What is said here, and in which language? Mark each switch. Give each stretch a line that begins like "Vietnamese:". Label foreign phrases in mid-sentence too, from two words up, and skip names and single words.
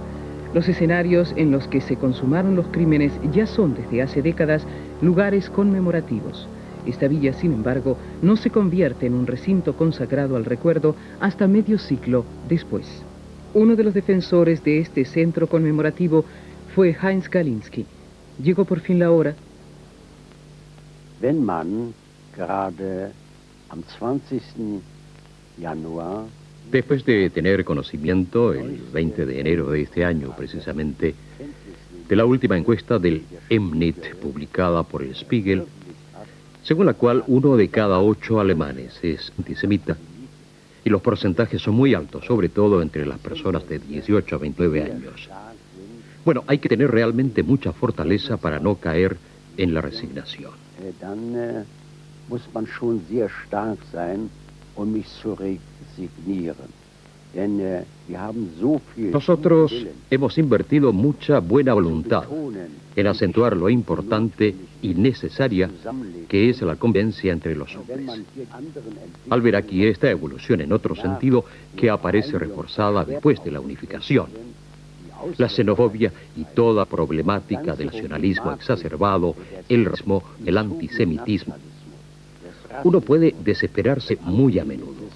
Spanish: Los escenarios en los que se consumaron los crímenes ya son desde hace décadas lugares conmemorativos. Esta villa, sin embargo, no se convierte en un recinto consagrado al recuerdo hasta medio siglo después. Uno de los defensores de este centro conmemorativo fue Heinz Galinski. Llegó por fin la hora.
German: Wenn man gerade am 20. Januar,
Spanish: después de tener conocimiento, el 20 de enero de este año precisamente, de la última encuesta del Emnit publicada por el Spiegel, según la cual 1 de cada 8 alemanes es antisemita, y los porcentajes son muy altos, sobre todo entre las personas de 18 a 29 años. Bueno, hay que tener realmente mucha fortaleza para no caer en la resignación.
German: dann muss man schon sehr stark sein, um nicht zu resignieren. Denn wir haben so viel
Spanish: Nosotros hemos invertido mucha buena voluntad en acentuar lo importante y necesaria que es la convivencia entre los hombres. Al ver aquí esta evolución en otro sentido que aparece reforzada después de la unificación, la xenofobia y toda problemática del nacionalismo exacerbado, el racismo, el antisemitismo, uno puede desesperarse muy a menudo.